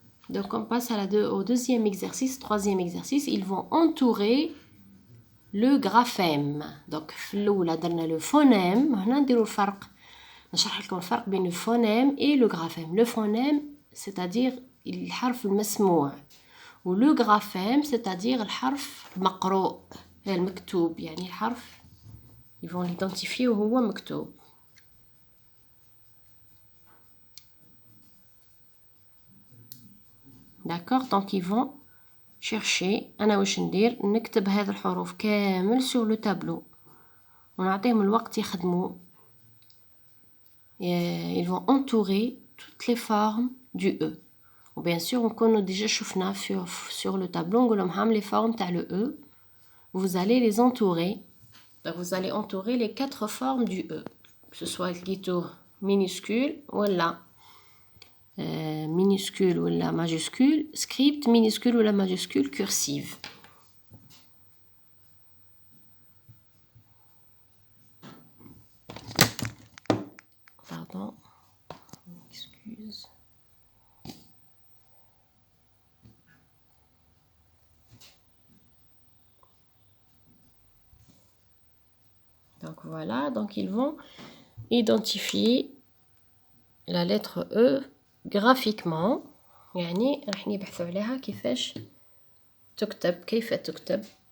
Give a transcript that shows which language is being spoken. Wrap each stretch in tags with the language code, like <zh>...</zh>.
<fr>Donc on passe au deuxième exercice, troisième exercice. Ils vont entourer le graphème. Donc là,</fr> <ar>درنا</ar> <fr>le phonème.</fr> <ar>هنا نديرو الفرق. نشرح لكم الفرق بين</ar> <fr>le phonème et le graphème. Le phonème, c'est-à-dire</fr> <ar>الحرف المسموع. و</ar> <fr>le graphème, c'est-à-dire</fr> <ar>الحرف المقروء المكتوب. يعني الحرف</ar> <fr>ils vont l'identifier</fr> <ar>وهو مكتوب.</ar> <fr>D'accord, donc ils vont chercher.</fr> <ar>أنا واش ندير نكتب هذه الحروف كامل</ar> <fr>sur le tableau</fr> <ar>ونعطيهم الوقت يخدموا.</ar> <fr>Ils vont entourer toutes les formes du E. Ou bien sûr</fr> <ar>نكونوا</ar> <fr>déjà</fr> <ar>شفنا</ar> <fr>sur le tableau</fr> <ar>نقول لهم هام</ar> <fr>les formes</fr> <ar>تاع</ar> <fr>le E. Vous allez les entourer. Donc vous allez entourer les quatre formes du E. Que ce soit le minuscule ou là. Minuscule ou la majuscule, script minuscule ou la majuscule cursive. Pardon, excuse. Donc voilà, donc ils vont identifier la lettre E graphiquement.</fr> <ar>يعني راح يبحثوا عليها كيفاش تكتب، كيف تكتب.</ar>